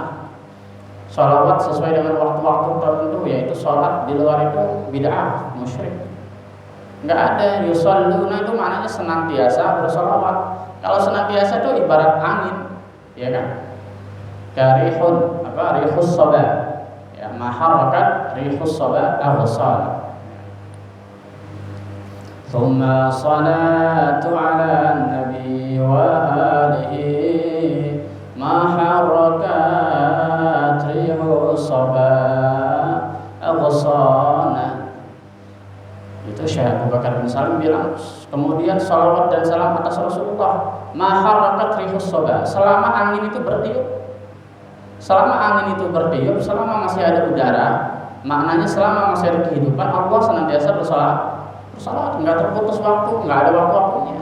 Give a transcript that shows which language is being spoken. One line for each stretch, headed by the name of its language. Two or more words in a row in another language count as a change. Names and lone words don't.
Indonesian: Sholawat sesuai dengan waktu-waktu tertentu, yaitu sholat di luar itu bid'ah, musyrik. Enggak ada. Yusalluna itu maknanya senantiasa bersolawat. Kalau senantiasa itu ibarat angin, ya kan?
Arabic: Karihun, apa, ريح الصبا, ya, ما حركت ريح الصبا أغصان. ثم الصلاة على النبي وآله ما حركت ريح الصبا أغصان.
Indonesian: Itu Syekh Abu Bakar bin Salim bilang, kemudian salawat dan salam atas Rasulullah
Arabic: ما حركت ريح الصبا,
Indonesian: selama angin itu bertiup. Selama angin itu bertiup, selama masih ada udara, maknanya selama masih ada kehidupan, Allah senantiasa bersalawat, enggak terputus waktu, enggak ada waktu-waktunya.